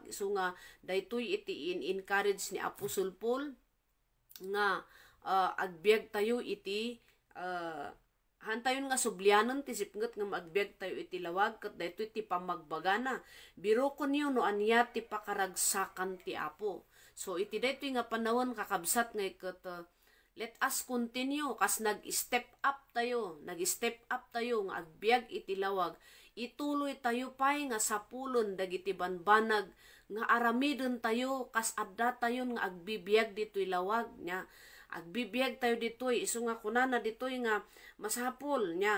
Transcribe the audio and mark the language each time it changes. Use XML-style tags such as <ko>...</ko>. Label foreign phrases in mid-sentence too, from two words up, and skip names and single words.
<ilo>So nga daytoy iti encourage ni Apostle Paul nga agbiag tayo iti hantayon nga sublianon ti sipnget nga magbiag tayo iti lawag ket daytoy ti pamagbagana. Biro konyo no anya ti pakaragsakan ti apo. So iti daytoy nga panawon kakabsat nga iket</ilo> <en>let us continue</en> <ilo>kas nag-step up tayo nga agbiag iti lawag. Ituloy tayo pay nga sapulon dagiti banbanag nga aramidon tayo kas adda tayo nga agbibiyag ditoy lawag nya. Agbibiyag tayo ditoy isu nga kunana ditoy nga masapol nya.</ilo>